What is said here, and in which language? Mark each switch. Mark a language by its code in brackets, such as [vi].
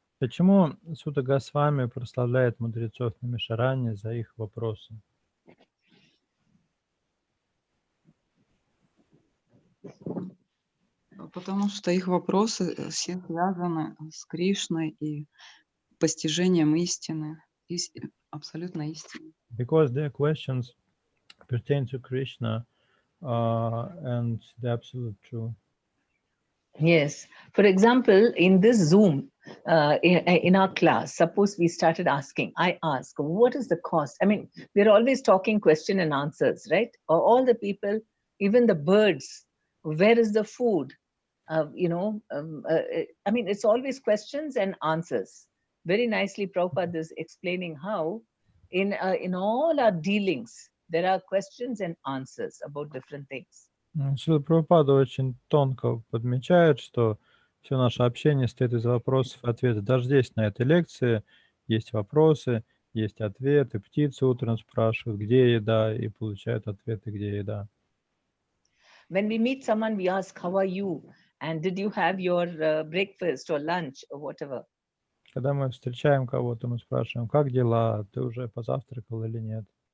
[ru] Почему Сутта Госвами прославляет мудрецов Намишарани за их вопросы? Потому что их вопросы все связаны с Кришной и постижением истины, абсолютно истины. [en] Because their questions pertain to Krishna and the absolute truth. Yes. For example, in this Zoom, in our class, suppose we started asking, I ask, what is the cost? I mean, we're always talking question and answers, right? All the people, even the birds, where is the food? I mean, it's always questions and answers. Very nicely, Prabhupada is explaining how in all our dealings, there are questions and answers about different things. [ru] Шрила Прабхупада очень тонко подмечает, что все наше общение состоит из вопросов и ответов. Даже здесь, на этой лекции, есть вопросы, есть ответы. Птицы утром спрашивают, где еда, и получают ответы, где еда. [en] When we meet someone, we ask, how are you? And did you have your breakfast or lunch or whatever? [ru] Когда мы встречаем кого-то, мы спрашиваем, как дела, ты уже позавтракал или нет?